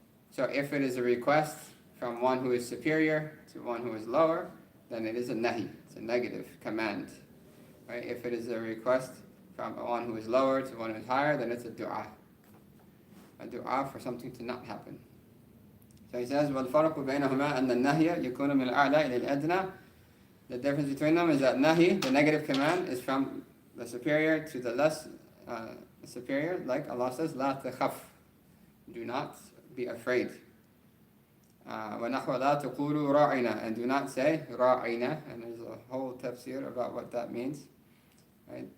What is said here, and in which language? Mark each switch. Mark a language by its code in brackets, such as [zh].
[en] So if it is a request from one who is superior to one who is lower, then it is a nahi, it's a negative command. Right? If it is a request from one who is lower to one who is higher, then it's a dua. A dua for something to not happen. So he says, [ar] وَالْفَرْقُ بَيْنَهُمَا أَنَّ النَّهْيَ يَكُونُ مِنْ الْأَعْلَى إِلَى الْأَدْنَى. [en] The difference between them is that nahi, the negative command, is from the superior to the less superior, like Allah says, [ar] لَا تَخَفْ. [en] Do not be afraid. [ar] وَنَحْوَ لَا تَقُولُوا رَاعِنَا. [en] And do not say رَاعِنَا. And there's a whole tafsir about what that means. Right?